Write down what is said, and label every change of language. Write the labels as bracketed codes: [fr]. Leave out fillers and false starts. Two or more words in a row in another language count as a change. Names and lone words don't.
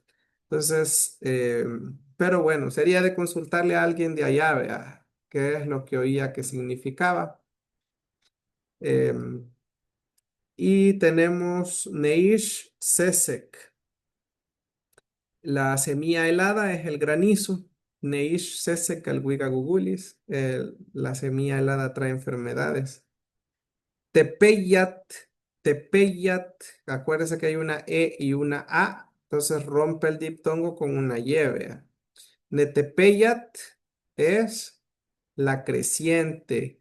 [es] Entonces, pero bueno, sería de consultarle a alguien de allá, vea, qué es lo que oía que significaba. Em, y tenemos [ppl] Neish Sesek. [es] La semilla helada es el granizo. [ppl] Neish Sesek alguiga gugulis. [es] La semilla helada trae enfermedades. Tepeyat, Tepeyat, acuérdese que hay una E y una A, entonces rompe el diptongo con una Y, vea. Netepeyat es la creciente.